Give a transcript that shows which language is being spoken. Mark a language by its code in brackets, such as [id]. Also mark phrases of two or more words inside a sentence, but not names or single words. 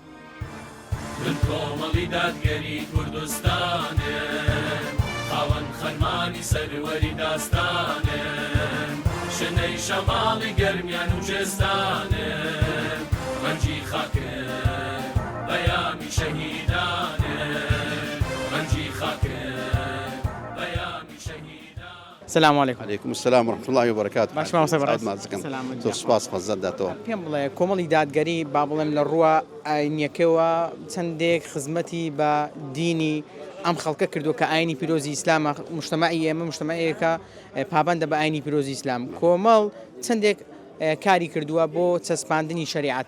[ckb] من کۆمەڵی دادگەری کوردستانێ خاوەن خەرمانی سەروەری داستانێ شنەی شەماڵی گەرمیان و جێستانێ ڕەنجی خاکێ بەیامی شەهیدانێ ڕەنجی خاکێ بەیامی شەهیدانێ [ar] سلام علیکم. عليكم السلام ورحمة الله وبركاته. [ckb] باش ما وصل سپاس خزداتەوە. پێم بڵێ کۆمەڵی دادگەری با بڵێم لە ڕووە ئاینیەکەوە چەندێک خزمەتی بە دینی ئەم خەڵکە کردو کە ئاینی پیرۆزی ئیسلامە مجتەمەعی ئێمە مجتەمەعەیەکە پابەندە بە ئاینی پیرۆزی ئیسلام کۆمەڵ چەندێک کاری کردووە بۆ چەسپاندنی شریعەت.